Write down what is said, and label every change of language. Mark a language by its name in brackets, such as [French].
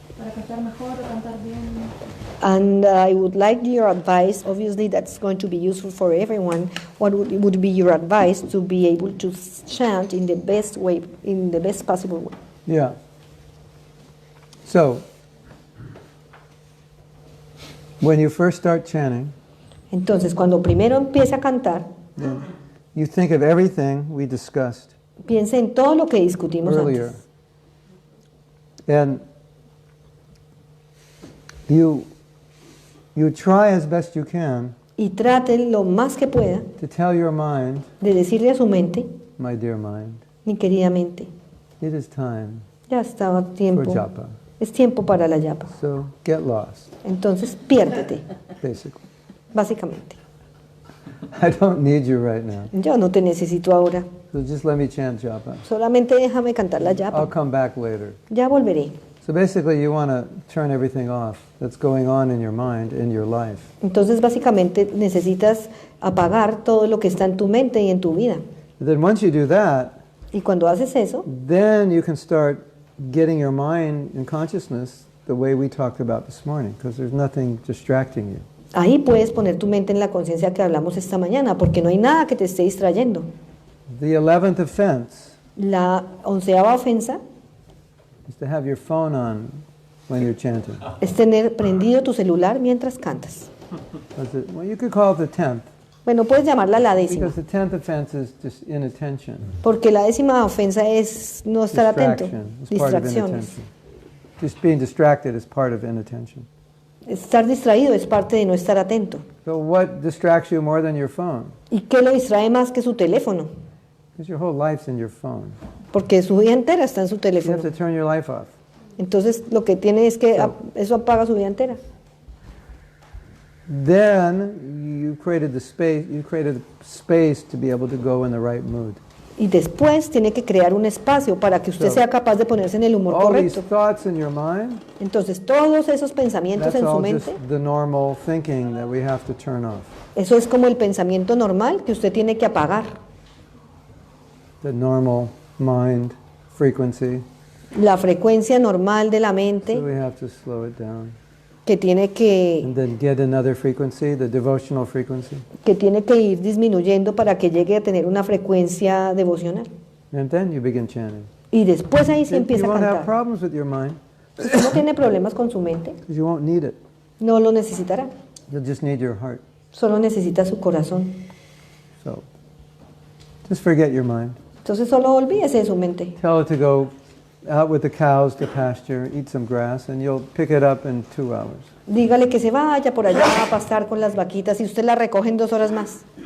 [Spanish] para cantar mejor o cantar bien? [English] And I would like your advice. Obviously, that's going to be useful for everyone. What would be your advice to be able to chant in the best way, in the best possible way? Yeah. So, when you first start chanting, [Spanish] Entonces, cuando primero empiece a cantar, [English] then you think of everything we discussed [Spanish] piense en todo lo que discutimos [English] earlier. [Spanish] antes. [English] And you try as best you can [Spanish] Y trate lo más que pueda [English] to tell your mind, [Spanish] de decirle a su mente, [English] my dear mind, [Spanish] mi querida mente, [English] it is time [Spanish] ya estaba [English] for [Spanish] tiempo, [English] japa. [Spanish] es tiempo para la yapa. [English] So get lost, [Spanish] Entonces, piérdete, [English] basically. [Spanish] básicamente. [English] I don't need you right now. [Spanish] Yo no te necesito ahora, [English] So just let me chant japa. [Spanish] solamente déjame cantar la [English] I'll [Spanish] yapa. [English] come back later. [Spanish] Ya volveré. [English] So basically you want to turn everything off that's going on in your mind, in your life. [Spanish] Entonces, básicamente, necesitas apagar todo lo que está en tu mente y en tu vida. [English] And then once you do that, [Spanish] Y cuando haces eso, [English] then you can start getting your mind in consciousness the way we talked about this morning, because there's nothing distracting you. [Spanish] ahí puedes poner tu mente en la conciencia que hablamos esta mañana, porque no hay nada que te esté distrayendo. [English] The 11th offense [Spanish] La 11ª ofensa [English] is to have your phone on when you're chanting. [Spanish] es tener prendido tu celular mientras cantas. [English] Well, you could call it the 10th, [Spanish] Bueno, puedes llamarla la décima, [English] because the 10th offense is just inattention. [Spanish] porque la 10ª ofensa es no estar atento, [English] Distraction is part of [Spanish] distracciones. [English] inattention. Just being distracted is part of inattention. [Spanish] Estar distraído es parte de no estar atento. [English] So what distracts you more than your phone? [Spanish] ¿Y qué lo distrae más que su teléfono? [English] Because your whole life's in your phone. [Spanish] Porque su vida entera está en su [English] You [Spanish] teléfono. [English] have to turn your life off. [Spanish] Entonces, lo que tiene es que eso apaga su vida entera. [English] Then you created space to be able to go in the right mood. [Spanish] Y después tiene que crear un espacio para que usted [English] So, [Spanish] sea capaz de ponerse en el humor [English] All these [Spanish] correcto. [English] thoughts in your mind, [Spanish] Entonces, todos esos pensamientos [English] that's [Spanish] en su [English] all [Spanish] mente, [English] just the normal thinking that we have to turn off. [Spanish] eso es como el pensamiento normal que usted tiene que apagar. [English] The normal mind frequency. [Spanish] La frecuencia normal de la [English] So [Spanish] mente [English] we have to slow it down. [Spanish] que tiene que [English] And then get another frequency, the devotional frequency. [Spanish] ir disminuyendo para que llegue a tener una frecuencia devocional. [English] And then you begin chanting. [Spanish] Y después ahí se [English] You [Spanish] empieza a [English] won't have [Spanish] cantar. [English] problems with your mind, [Spanish] Si usted no tiene problemas con su mente, [English] because you won't need it. [Spanish] no lo necesitará. [English] You'll just need your heart. [Spanish] Solo necesita su corazón. [English] So just forget your mind. [Spanish] Entonces solo olvídese de su mente. [English] Tell it to go out with the cows to pasture, eat some grass, and you'll pick it up in 2 hours. [Spanish] Dígale que se vaya por allá a pastar con las vaquitas y usted la recoge en 2 horas más.